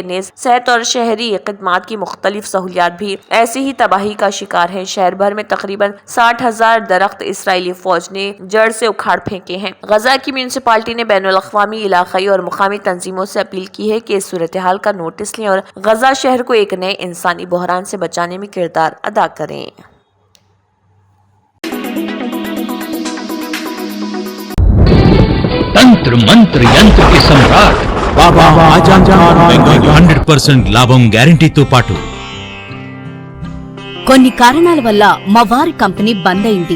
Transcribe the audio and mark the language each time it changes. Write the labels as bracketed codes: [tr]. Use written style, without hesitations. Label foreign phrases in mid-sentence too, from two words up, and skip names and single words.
[ur] نیز صحت اور شہری خدمات کی مختلف سہولیات بھی ایسی ہی تباہی کا شکار ہیں۔ شہر بھر میں تقریباً 60,000 درخت اسرائیلی فوج نے جڑ سے اکھاڑ پھینکے ہیں۔ غزہ کی میونسپلٹی نے بین الاقوامی، علاقائی اور مقامی تنظیموں سے اپیل کی ہے کہ اس صورتحال کا نوٹس لیں اور غزہ شہر کو ایک نئے انسانی بحران سے بچانے میں کردار ادا کریں۔ [te] తంత్ర మంత్ర యంత్ర కి సమ్రాట్ బాబా ఆజం ఖాన్ బెంగాలీ 100% లాభం గ్యారెంటీతో పాటు కొన్ని కారణాల వల్ల మా వారి కంపెనీ బంద్ అయింది.